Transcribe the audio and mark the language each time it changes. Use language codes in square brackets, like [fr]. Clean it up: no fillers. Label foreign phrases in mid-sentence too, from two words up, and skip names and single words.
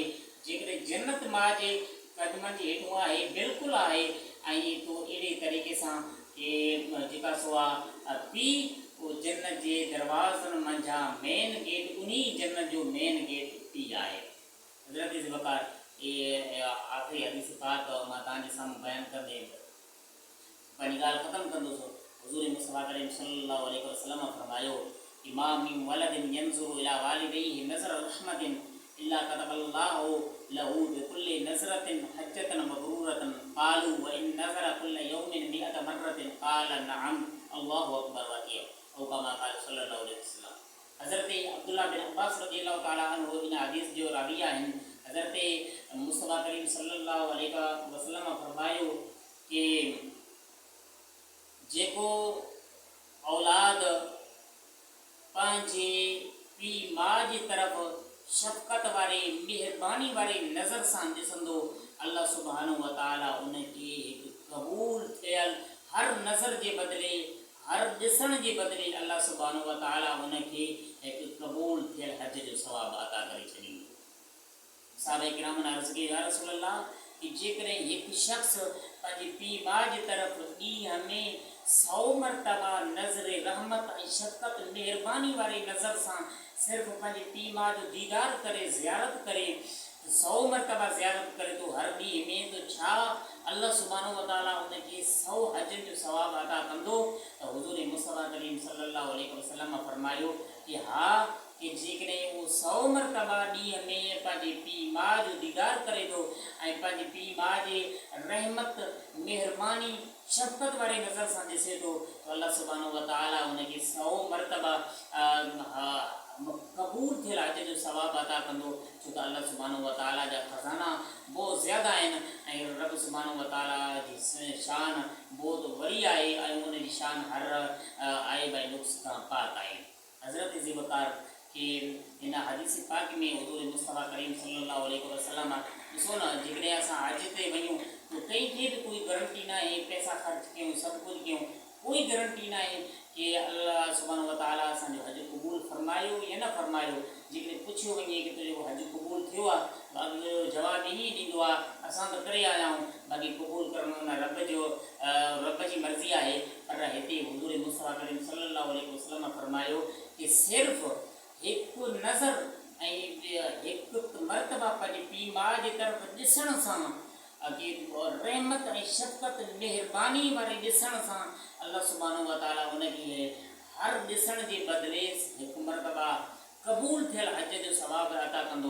[sd] जेकॾहिं जन्नत माउ जे कदमनि जे हेठों आहे, बिल्कुलु आहे, ऐं तो अहिड़े तरीक़े सां कि जेका सो आहे पीउ जन्नत जे दरवाज़नि मंझां [en] main gate, [sd] उन जन्नत जो [en] main gate [sd] पीउ आहे। हज़रत ज़िबकार आख़िरी हदीस पाक मां तव्हांजे साम्हूं बयानु कंदे पंहिंजी ॻाल्हि ख़तमु कंदुसि। हुज़ूर मुस्तफ़ा करीम [ar] صلى الله عليه وسلم [sd] फरमायो कि [ar] ما من ولد ينظر إلى والديه نظر رحمة إلا كتب الله له بكل نظرة حجة مبرورة قالوا وإن نظر كل يوم مئة مرة قال نعم الله أكبر وأطيب أو كما قال صلى الله عليه وسلم. [sd] हज़रत अब्दुल्ला बिन अब्बास [ar] رضي الله تعالى عنه [sd] इन हदीस जो रावी आहिनि। हज़रत मुस्तफ़ा करीम [ar] صلى الله عليه وسلم [sd] फरमायो कि जेको औलाद पंहिंजे पीउ माउ जी तरफ़ शफ़क़त वारे मेहरबानी वारे नज़र सां ॾिसंदो, अल्लाह [ar] سبحانه وتعالى [sd] उनखे हिकु क़बूल थियल हर नज़र जे बदिले, हर ॾिसण जे बदिले अल्लाह [ar] سبحانه وتعالى [sd] उनखे हिकु क़बूल थियल हज जो सवाबु अता करे छॾींदो। साहबे किरामन अर्ज़ कई [ar] يا رسول الله [sd] कि जेकॾहिं हिकु शख़्स पंहिंजे पीउ माउ जी तरफ़ ॾींहं में 100 मरतबा नज़र रहमत ऐं शफ़क़त मेहरबानी वारी नज़र सां सिर्फ़ु पंहिंजे पीउ माउ जो दीदार करे, ज़ियारत करे, 100 मरतबा ज़ियारत करे तो हर ॾींहं में, तो छा अल्लाह [ar] سبحانه وتعالى [sd] उनखे 100 हजनि जो सवाबु अता कंदो? त हुज़ूर मुस्तफ़ा करीम [ar] صلى الله عليه وسلم [sd] फरमायो कि हा, कि जेकॾहिं उहो 100 मरतबा ॾींहं में पंहिंजे पीउ माउ जो दीदार करे थो ऐं पंहिंजे पीउ माउ जे रहमत मेहरबानी शफ़क़त वारे नज़र सां ॾिसे थो, तो अल्लाह [ar] سبحانه وتعالى [sd] उनखे 100 मरतबा क़बूल थियल हज जो सवाबु अता कंदो। छो त अल्लाह [ar] سبحانه وتعالى [sd] जा खज़ाना बहुत ज़्यादा आहिनि ऐं रब [ar] سبحانه وتعالى [sd] जी शान बहुत वॾी आहे ऐं उनजी शान हर आइब ऐं नुक़्स खां पाक आहे। हज़रत ज़िबकार कि हिन हदीस पाक में हुज़ूर मुस्तफ़ा करीम [ar] صلى الله عليه وسلم [sd] ॾिसो न, जेकॾहिं असां हज ते वञूं तो कंहिंखे बि कोई गारंटी न आहे, पैसा ख़र्च कयूं, सभु कुझु कयूं, कोई गारंटी न आहे कि अल्लाह [ar] سبحانه وتعالى [sd] असांजो हज क़बूल फरमायो या न फरमायो। जेकॾहिं पुछियो वञे कि तुंहिंजो हज क़बूल थियो आहे बाक़ी जवाबु ईअं ई ॾींदो आहे असां त करे आया आहियूं बाक़ी क़बूल करणु हुन रब जी मर्ज़ी आहे। पर हिते हुज़ूर मुस्तफ़ा करीम [ar] صلى الله عليه وسلم [sd] फरमायो कि सिर्फ़ु हिकु नज़र ऐं हिकु मरतबा पंहिंजे पीउ माउ जे तरफ़ ॾिसण सां रहमत ऐं शफ़क़त महिरबानी वारे ॾिसण सां अल्लाह [ar] سبحانه وتعالى [sd] उनखे हर ॾिसण जे बदिले हिकु मरतबा क़बूल थियल हज जो सवाबु अता कंदो।